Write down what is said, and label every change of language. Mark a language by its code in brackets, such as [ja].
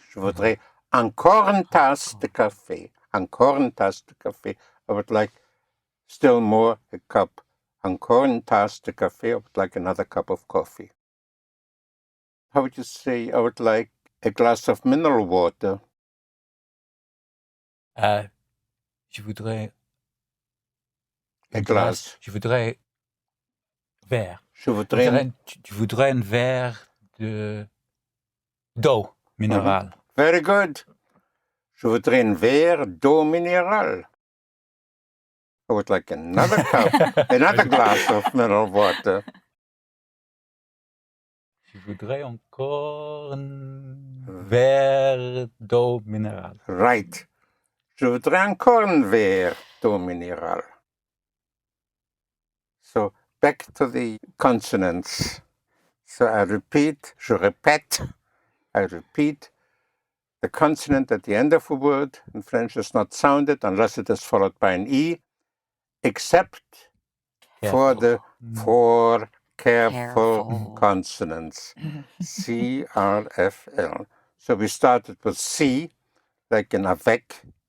[fr] Je voudrais encore une tasse de café. Encore une tasse de café. [en] I would like still more a cup. [fr] Encore une tasse de café. [en] I would like another cup of coffee. How would you say, I would like a glass of mineral water? [fr] Je voudrais un glace. Je voudrais verre. Je voudrais un verre d'eau minérale. [en] Very good. [fr] Je voudrais un verre d'eau minérale. [en] I would like another cup, another glass of mineral water. [fr] Je voudrais encore un verre d'eau minérale. [en] Right. [fr] Je voudrais encore un verre d'eau minérale. [en] So, back to the consonants. So I repeat, [fr] je répète, [en] I repeat. The consonant at the end of a word in French is not sounded unless it is followed by an E, except for the four careful consonants, C, R, F, L. So we started with C, like in avec,